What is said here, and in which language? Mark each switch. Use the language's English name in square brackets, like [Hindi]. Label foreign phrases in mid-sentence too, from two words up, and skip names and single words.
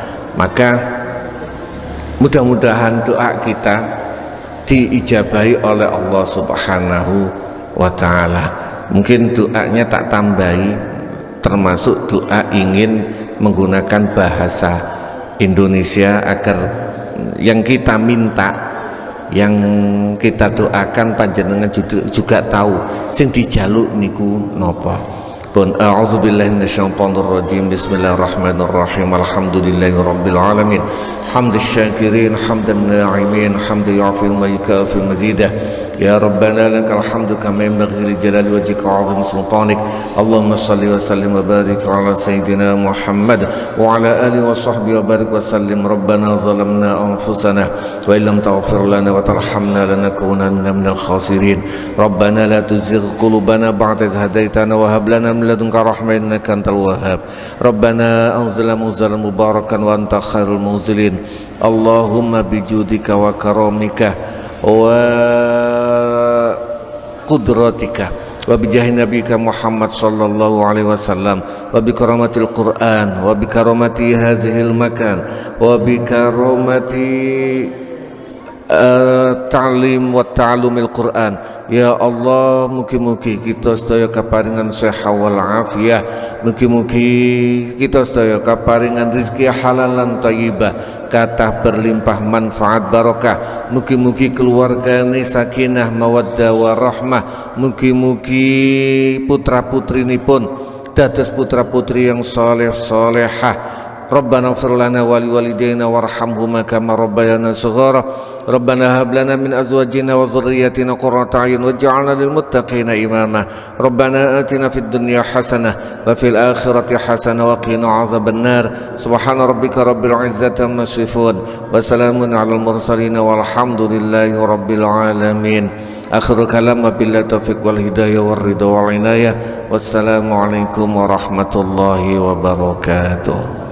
[Indonesian] Maka mudah-mudahan doa kita diijabahi oleh Allah [Arabic] سبحانه وتعالى. [Indonesian] Mungkin doanya tak tambahi, termasuk doa ingin menggunakan bahasa Indonesia agar yang kita minta, yang kita doakan panjenengan juga tahu [Javanese] sing dijaluk niku napa. [Arabic] Pun أعوذ بالله من الشيطان الرجيم. بسم الله الرحمن الرحيم. الحمد لله رب العالمين. حمد الشاكرين، حمد الناعمين، حمدا يوافي ما يكافي مزيده. يا ربنا لك الحمد كما ينبغي لجلال وجهك وعظيم سلطانك. اللهم صل وسلم وبارك على سيدنا محمد وعلى آله وصحبه وبارك وسلم. ربنا ظلمنا أنفسنا وإن لم تغفر لنا وترحمنا لنكونن من الخاسرين. ربنا لا تزغ قلوبنا بعد إذ هديتنا وهب لنا من لدنك رحمة إنك أنت الوهاب. ربنا أنزلنا منزلا مباركا وأنت خير المنزلين. اللهم بجودك وكرمك وقدرتك وبجاه نبيك محمد صلى الله عليه وسلم وبكرامة القرآن وبكرامة هذا المكان وبكرامة تعليم وتعلم القرآن. [Javanese] Ya Allah, mugi-mugi kita sedaya kaparingan sehat wal afiyah, mugi-mugi kita sedaya kaparingan rezeki [Arabic] حلالا طيبة, [Javanese] kathah berlimpah manfaat barokah, mugi-mugi keluargane [Arabic] سكينة مودة ورحمة, [Javanese] mugi-mugi putra-putrinipun dados putra-putri yang saleh salehah, [Arabic] ربنا اغفر لنا ولوالدينا وارحمهما كما ربيانا صغارا ربنا هب لنا من أزواجنا وذرياتنا قرة أعين واجعلنا للمتقين إماما ربنا آتنا في الدنيا حسنة وفي الآخرة حسنة وقنا عذاب النار سبحان ربك رب العزة عما يصفون وسلام على المرسلين والحمد لله رب العالمين آخر كلام بالله التوفيق والهداية والرضا والعناية والسلام عليكم ورحمة الله وبركاته.